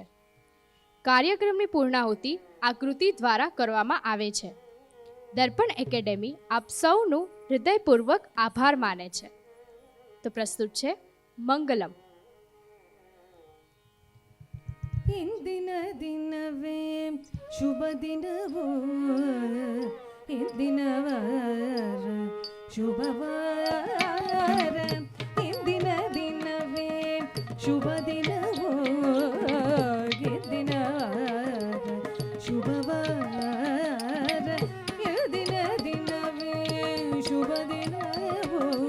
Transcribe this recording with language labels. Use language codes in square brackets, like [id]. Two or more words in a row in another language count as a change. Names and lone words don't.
[gu] કાર્યક્રમની પૂર્ણાહુતિ આ કૃતિ દ્વારા કરવામાં આવે છે. દર્પણ એકેડેમી આપ સૌનું હૃદયપૂર્વક આભાર માને છે. તો પ્રસ્તુત છે મંગલમ. [kn] ಇಂದಿನ ದಿನವೇ ಶುಭ ದಿನವೋ, ಇಂದಿನವಾರ ಶುಭವಾರ, ಇಂದಿನ ದಿನವೇ ಶುಭ ದಿನವೋ, ಇಂದಿನವಾರ ಶುಭವಾರ, ಇಂದಿನ ದಿನವೇ ಶುಭ ದಿನವೋ,